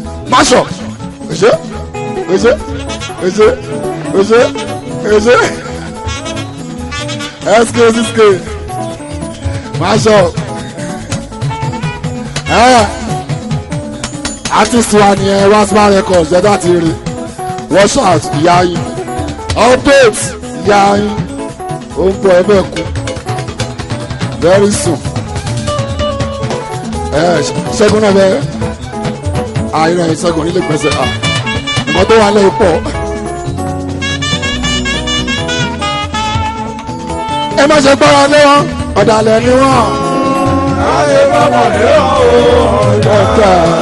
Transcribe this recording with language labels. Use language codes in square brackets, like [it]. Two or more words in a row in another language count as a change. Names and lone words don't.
[yo] Má ṣọ̀. Èṣe. Èṣe. Èṣe. Èṣe. Èṣe. S K six K. Má ṣọ̀. Ẹ. Artist wa ni ẹ, Rasma Records, ẹ bá ti rí. [en] Wash out, [yo] ìyá yín. Update, ìyá yín. Ó ń bọ̀ ẹ bẹ́ẹ̀ kú. [en] Very soon. [yo] Ẹ, Ṣẹ́gun náà bẹ́ẹ̀. Ah, irọ́ yìí, Ṣẹ́gun nílé pẹ̀sẹ̀. Ah, nǹkan tó wà lẹ́yìn pọ̀. Ẹ má ṣe gbára lé wọn, ọ̀dàlẹ̀ ni wọ́n. Ayé bá mọ̀ lé wọn o, ọ̀dà. Ọ̀dà.